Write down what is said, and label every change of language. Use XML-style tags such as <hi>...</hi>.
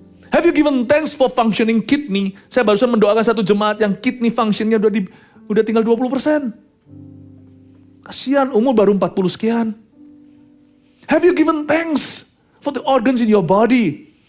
<en>Have you given thanks for functioning kidney?</en> <id>Saya barusan mendoakan satu jemaat yang kidney functionnya udah tinggal 20%. Kasihan, umur baru 40 sekian.</id> <en>Have you given thanks for the organs in your body?</en>